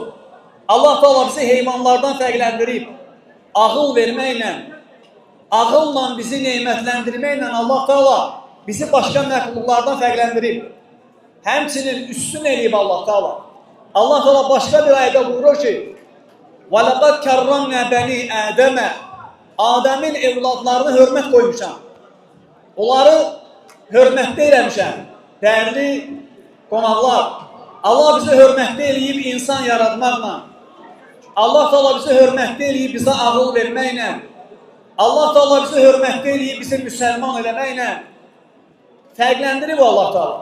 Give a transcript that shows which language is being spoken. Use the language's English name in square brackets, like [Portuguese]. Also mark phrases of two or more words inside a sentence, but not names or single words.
[Azerbaijani] Allah Teala bizi heyvanlardan fərqləndirib, ağıl verməklə, ağılla bizi neymətləndirməklə Allah Teala bizi başqa məxluqlardan fərqləndirib. Həmçinin üstün eləyib Allah Teala. Allah Teala başqa bir ayədə buyurur ki, [Arabic] وَلَقَدْ كَرَّمْنَا بَنِي آدَمَ. [Azerbaijani] Adəmin evladlarını hörmət qoymuşam. Onları hörmətdə eləmişəm. Dəyərli qonaqlar, Allah bizi hörmətdə eləyib insan yaratmaqla, Allah Teala bizi hörmətdə eləyib bizə ağıl verməklə, Allah Teala bizi hörmətdə eləyib bizi müsəlman eləməklə fərqləndirib Allah Teala.